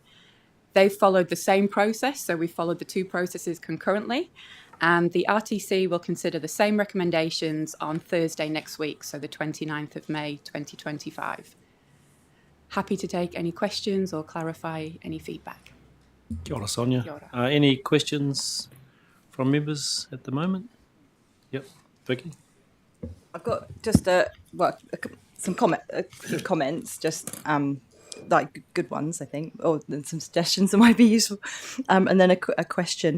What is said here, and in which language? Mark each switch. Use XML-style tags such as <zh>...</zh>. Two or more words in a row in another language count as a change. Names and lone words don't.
<en>They followed the same process, so we followed the 2 processes concurrently, and the RTC will consider the same recommendations on Thursday next week, so the 29th of May 2025. Happy to take any questions or clarify any feedback.</en> <mi>Kia ora, Sonia. Kia ora.</mi> <en>Any questions from members at the moment? Yep, Vicky. I've got just some few comments, just like good ones, I think, or then some suggestions that might be useful, and then a question.</en>